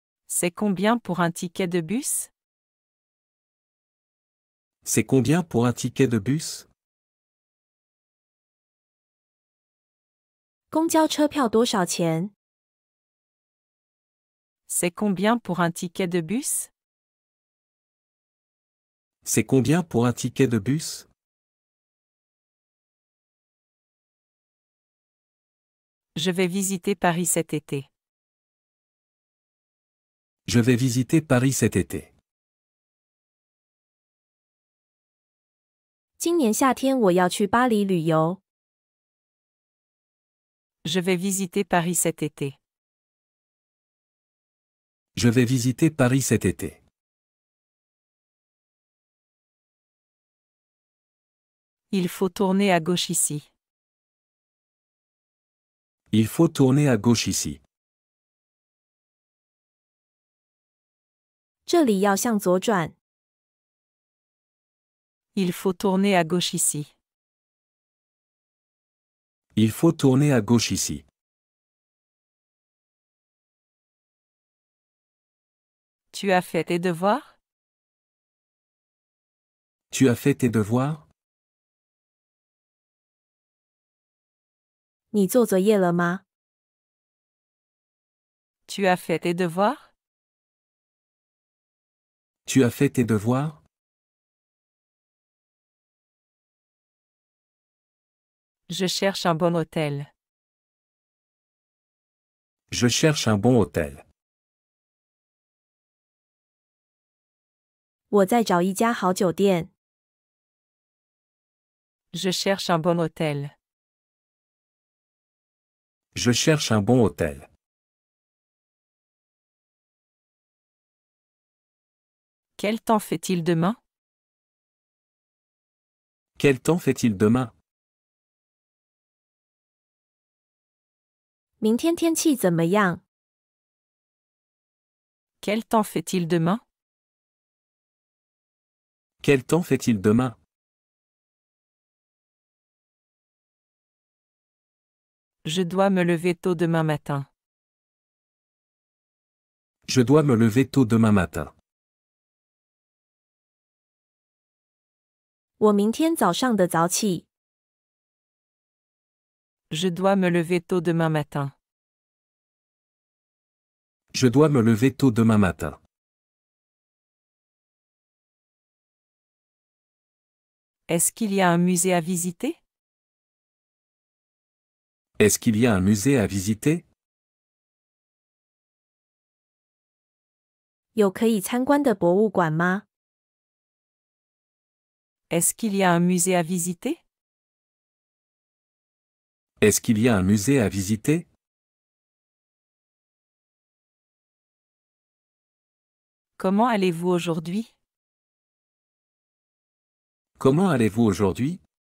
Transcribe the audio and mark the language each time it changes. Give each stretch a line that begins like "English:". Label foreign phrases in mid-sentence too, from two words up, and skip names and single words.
French: C'est combien pour un ticket de bus? C'est combien pour un ticket de bus?
Chinese: 公交车票多少钱？
French: C'est combien pour un ticket de bus? C'est combien pour un ticket de bus? Je vais visiter Paris cet été. Je vais visiter Paris cet été.
Chinese: 今年夏天我要去巴黎旅游。
French: Je vais visiter Paris cet été. Je vais visiter Paris cet été. Il faut tourner à gauche ici. Il faut tourner à gauche ici.
Chinese: 这里要向左转。
French: Il faut tourner à gauche ici. Il faut tourner à gauche ici. Tu as fait tes devoirs? Tu as fait tes devoirs?
Chinese: 你做作业了吗？
French: Tu as fait tes devoirs? Tu as fait tes devoirs? Je cherche un bon hôtel. Je cherche un bon hôtel.
Chinese: 我在找一家好酒店。
French: Je cherche un bon hôtel. Je cherche un bon hôtel. Quel temps fait-il demain? Quel temps fait-il demain?
Chinese: 明天天气怎么样？
French: Quel temps fait-il demain? Quel temps fait-il demain? Je dois me lever tôt demain matin. Je dois me lever tôt demain matin.
Chinese: 我明天早上的早起。
French: Je dois me lever tôt demain matin. Je dois me lever tôt demain matin. Est-ce qu'il y a un musée à visiter? Est-ce qu'il y a un musée à visiter?
Chinese: 有可以参观的博物馆吗？
French: Est-ce qu'il y a un musée à visiter? Est-ce qu'il y a un musée à visiter? Comment allez-vous aujourd'hui? Comment allez-vous aujourd'hui?